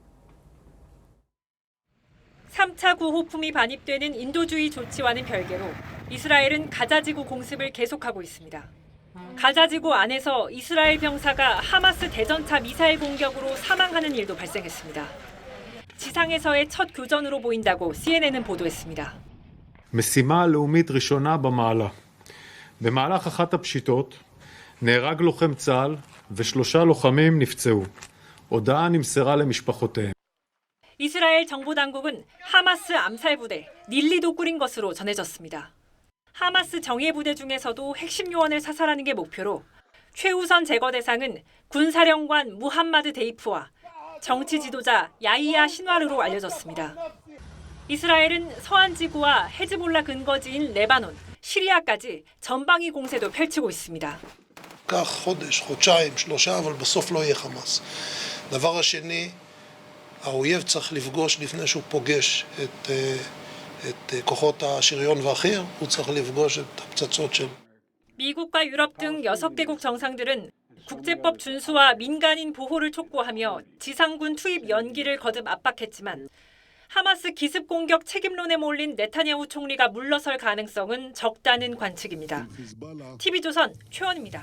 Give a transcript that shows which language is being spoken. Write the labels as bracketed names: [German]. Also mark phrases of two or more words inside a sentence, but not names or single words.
[Korean] 3차 구호품이 반입되는 인도주의 조치와는 별개로 이스라엘은 가자 지구 공습을 계속하고 있습니다. 가자 지구 안에서 이스라엘 병사가 하마스 대전차 미사일 공격으로 사망하는 일도 발생했습니다. 지상에서의 첫 교전으로 보인다고 CNN은 보도했습니다. [Hebrew] משימה לאומית ראשונה במעלה. במהלך אחת הפשיטות נהרג לוחם צה"ל ו3 לוחמים נפצעו. הודעה נמסרה למשפחותיהם. [Korean] 이스라엘 정부 당국은 하마스 암살 부대 닐리도 꾸린 것으로 전해졌습니다. 하마스 정예 부대 중에서도 핵심 요원을 사살하는 게 목표로 최우선 제거 대상은 군사령관 무함마드 데이프와 정치 지도자 야히야 신와르로 알려졌습니다. 이스라엘은 서한 지구와 헤즈볼라 근거지인 레바논, 시리아까지 전방위 공세도 펼치고 있습니다. [Hebrew] כך חודש, חודשיים, 3, אבל בסוף לא יהיה חמאס. דבר השני, האויב צריך לפגוש לפני שהוא פוגש את כוחות השריון והחי"ר, הוא צריך לפגוש את הפצצות של. [Korean] 미국과 유럽 등 6개국 정상들은 국제법 준수와 민간인 보호를 촉구하며 지상군 투입 연기를 거듭 압박했지만 하마스 기습 공격 책임론에 몰린 네타냐후 총리가 물러설 가능성은 적다는 관측입니다. TV조선 최원입니다.